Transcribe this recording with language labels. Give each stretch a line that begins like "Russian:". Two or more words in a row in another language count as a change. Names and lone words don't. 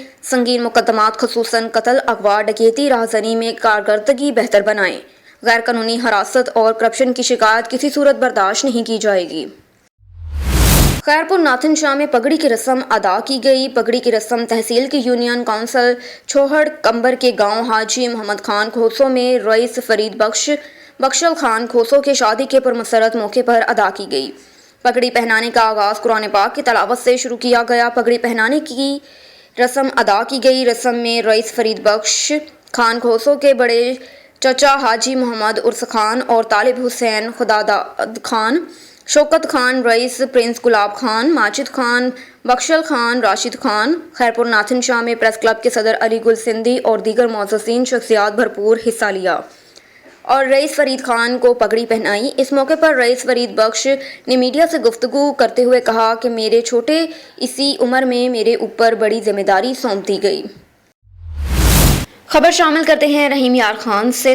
Urdu: سنگین مقدمات خصوصاً قتل، اغوا، ڈکیتی، راہزنی میں کارکردگی بہتر بنائیں. غیر قانونی حراست اور کرپشن کی شکایت کسی صورت برداشت نہیں کی جائے گی. خیرپور ناتھن شاہ میں پگڑی کی رسم ادا کی گئی. پگڑی کی رسم تحصیل کی یونین کونسل چھوہڑ کمبر کے گاؤں حاجی محمد خان کھوسو میں رئیس فرید بخشل خان کھوسو کے شادی کے پرمسرت موقع پر ادا کی گئی. پگڑی پہنانے کا آغاز قرآن پاک کی تلاوت سے شروع کیا گیا. پگڑی پہنانے کی رسم ادا کی گئی. رسم میں رئیس فرید بخش خان کھوسو کے بڑے چچا حاجی محمد عرس خان اور طالب حسین خداداد خان، شوکت خان، رئیس پرنس گلاب خان، ماجد خان، بخشل خان، راشد خان، خیرپور ناتھن شاہ میں پریس کلب کے صدر علی گل سندھی اور دیگر معززین شخصیات بھرپور حصہ لیا اور رئیس فرید خان کو پگڑی پہنائی. اس موقع پر رئیس فرید بخش نے میڈیا سے گفتگو کرتے ہوئے کہا کہ میرے چھوٹے اسی عمر میں میرے اوپر بڑی ذمہ داری سونپ دی گئی. خبر شامل کرتے ہیں رحیم یار خان سے.